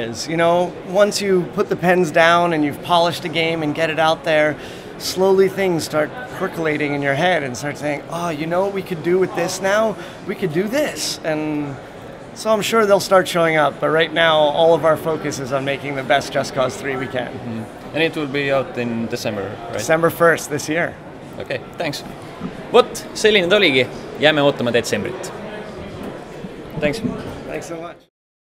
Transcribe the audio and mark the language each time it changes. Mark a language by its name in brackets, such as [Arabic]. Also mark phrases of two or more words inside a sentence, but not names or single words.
[English] You know, once you put the pens down and you've polished a game and get it out there, slowly things start percolating in your head and start saying, oh, you know what we could do with this now? We could do this. And so I'm sure they'll start showing up. But right now, all of our focus is on making the best Just Cause 3 we can. Mm-hmm. And it will be out in December, right? December 1st this year. Okay, thanks. [Estonian] Vot, selline ta oligi. Jääme ootama detsembrit. [English] Thanks. Thanks so much.